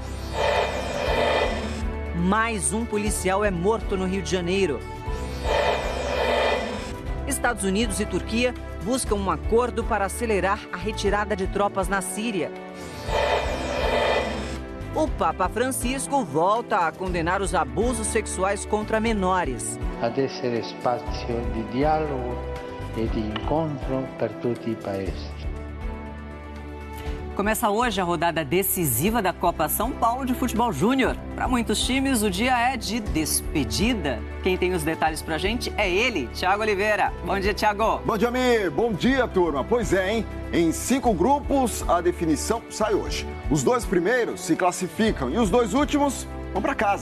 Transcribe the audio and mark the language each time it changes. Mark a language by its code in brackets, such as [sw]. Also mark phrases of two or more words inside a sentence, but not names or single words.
[pt] Mais um policial é morto no Rio de Janeiro. Estados Unidos e Turquia buscam um acordo para acelerar a retirada de tropas na Síria. O Papa Francisco volta a condenar os abusos sexuais contra menores. [it] Ad essere spazio di dialogo e di incontro per tutti i paesi. [pt] Começa hoje a rodada decisiva da Copa São Paulo de Futebol Júnior. Para muitos times, o dia é de despedida. Quem tem os detalhes pra gente é ele, Thiago Oliveira. Bom dia, Thiago. Bom dia, Mi. Bom dia, turma. Pois é, hein? Em 5 grupos, a definição sai hoje. Os 2 primeiros se classificam e os 2 últimos vão para casa.